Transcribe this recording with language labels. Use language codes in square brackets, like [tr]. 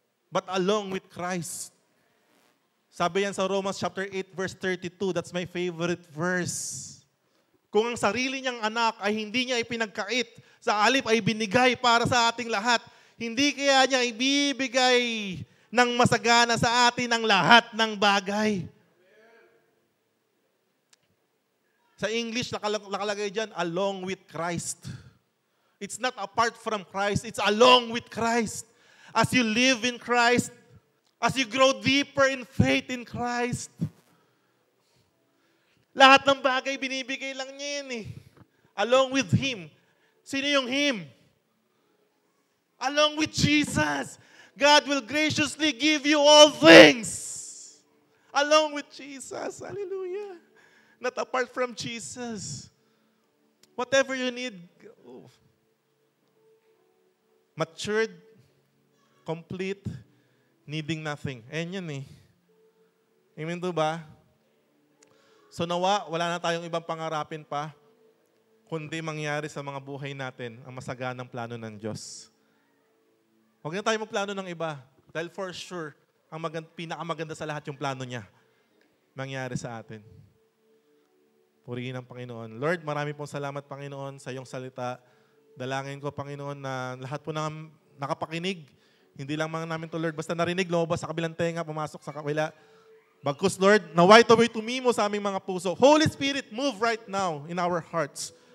[en] But along with Christ. [tl] Sabi yan sa [en] Romans chapter 8 verse 32, that's my favorite verse. [tl] Kung ang sarili niyang anak ay hindi niya ipinagkait, sa halip ay binigay para sa ating lahat, hindi kaya niya ibibigay ng masagana sa atin ang lahat ng bagay. Sa English, nakalagay dyan, [en] along with Christ. It's not apart from Christ, it's along with Christ. As you live in Christ, as you grow deeper in faith in Christ, [tl] lahat ng bagay binibigay lang niya yan eh. [en] Along with Him. [tl] Sino yung [en] Him? Along with Jesus. God will graciously give you all things. Along with Jesus. Hallelujah. Not apart from Jesus. Whatever you need. Matured, complete, needing nothing. [tl] Ayan yan eh. Amen to ba? So nawa, wala na tayong ibang pangarapin pa, kundi mangyari sa mga buhay natin ang masaganang plano ng Diyos. Huwag na tayo magplano ng iba. Dahil [en] for sure, [tl] ang pinakamaganda sa lahat yung plano niya mangyari sa atin. Purihin ang Panginoon. Lord, marami pong salamat, Panginoon, sa iyong salita. Dalangin ko, Panginoon, na lahat po ng nakapakinig, hindi lang mga namin to, Lord, basta narinig, lumabas sa kabilang tenga, pumasok sa kabila. Bagkus, Lord, naway tumimo sa aming mga puso. [en] Holy Spirit, move right now in our hearts.